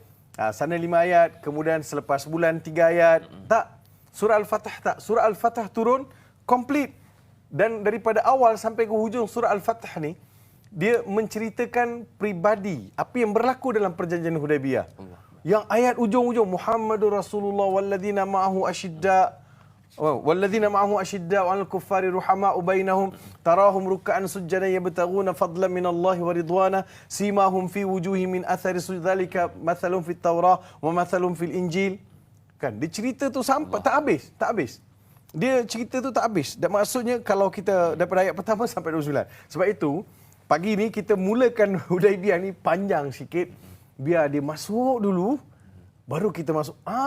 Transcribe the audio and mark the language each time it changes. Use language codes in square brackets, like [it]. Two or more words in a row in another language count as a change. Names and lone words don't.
[ms] Sana 5 ayat, kemudian selepas bulan 3 ayat. Tak. Surah Al-Fatah tak. Surah Al-Fatah turun komplit. Dan daripada awal sampai ke hujung surah Al-Fatah ni, dia menceritakan pribadi apa yang berlaku dalam perjanjian Hudaibiyah. Yang ayat ujung-ujung [ar] محمد رسول الله والذين معه أشداء والذين معه أشداء على الكفار رحماء بينهم تراهم ركعا سجدا يبتغون فضلا من الله ورضوانا سيماهم في وجوههم من أثر السجود ذلك مثل في التوراة ومثل في الإنجيل. [ms] Kan dia cerita tu sampai tak habis. Dia cerita tu tak habis. Dan maksudnya kalau kita daripada ayat pertama sampai 29. Sebab itu pagi ni kita mulakan Hudaibiyah ni panjang sikit biar dia masuk dulu baru kita masuk.